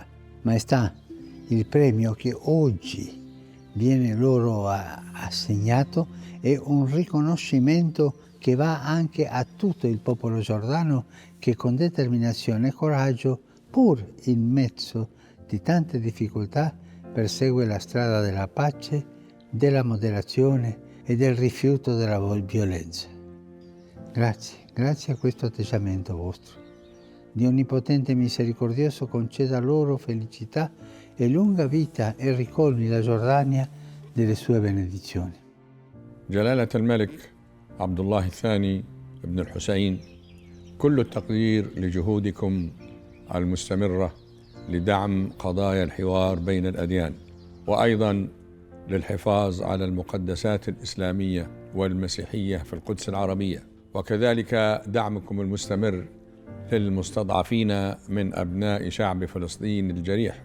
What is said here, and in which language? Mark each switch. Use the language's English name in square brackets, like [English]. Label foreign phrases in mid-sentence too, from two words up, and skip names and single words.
[Italian] Maestà, il premio che oggi viene loro assegnato è un riconoscimento che va anche a tutto il popolo giordano che con determinazione e coraggio, pur in mezzo di tante difficoltà, persegue la strada della pace, della moderazione e del rifiuto della violenza. Grazie a questo atteggiamento vostro. Dio Onnipotente e Misericordioso conceda loro felicità e lunga vita e ricolmi la Giordania delle sue benedizioni. [Arabic] جلالة الملك عبد الله الثاني ابن الحسين، كل التقدير لجهودكم المستمرة لدعم قضايا الحوار بين الأديان، وأيضاً للحفاظ على المقدسات الإسلامية والمسيحية في القدس العربية، وكذلك دعمكم المستمر للمستضعفين من أبناء شعب فلسطين الجريح.